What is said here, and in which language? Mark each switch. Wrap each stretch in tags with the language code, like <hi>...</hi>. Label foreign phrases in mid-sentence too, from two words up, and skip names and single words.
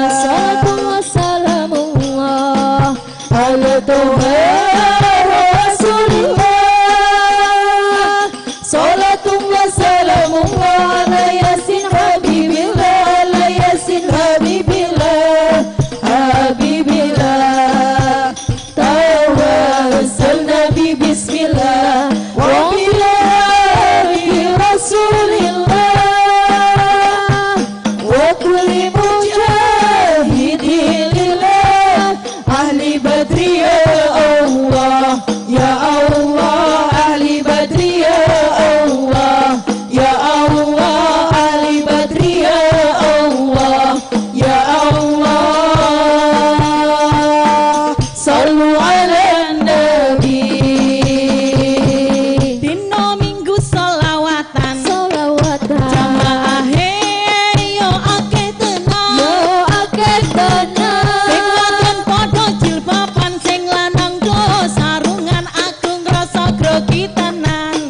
<ar>صلاة الله سلام الله على طه رسول الله. صلاة الله سلام الله على يس حبيب الله، على يس حبيب الله، حبيب الله. توسلنا ب بسم الله وبالله رسول الله و كل مجاهد لله أهل بدر يا الله، يا الله أهل بدر يا الله، يا الله أهل بدر يا الله، يا الله. صلوا على النبي.</ar> <jv>Dino minggu solawatan, solawatan. Jamaahe yo akeh tenan, yo akeh tenan. Sing wadon padha jilbaban, sing lanang do sarungan agung rasa grogi tenan.</jv>